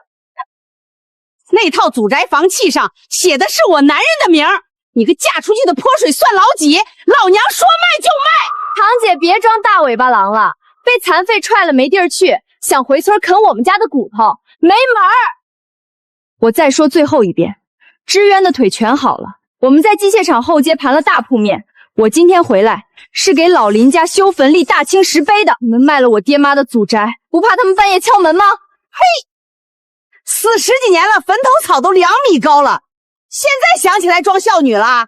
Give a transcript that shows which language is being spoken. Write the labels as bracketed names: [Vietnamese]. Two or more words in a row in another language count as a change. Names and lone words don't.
[Chinese] 那套祖宅房契上寫的是我男人的名兒，你個嫁出去的潑水算老幾？老娘說賣就賣！堂姐別裝大尾巴狼了，被殘廢踹了沒地兒去，想回村啃我們家的骨頭，沒門兒！我再說最後一遍，知淵的腿全好了，我們在機械廠後街盤了大鋪面， 我今天回来是給老林家修墳立大清石碑的。你們賣了我爹媽的祖宅，不怕他們半夜敲門嗎？嘿，40幾年了，墳头草都2米高了，现在想起来装孝女了？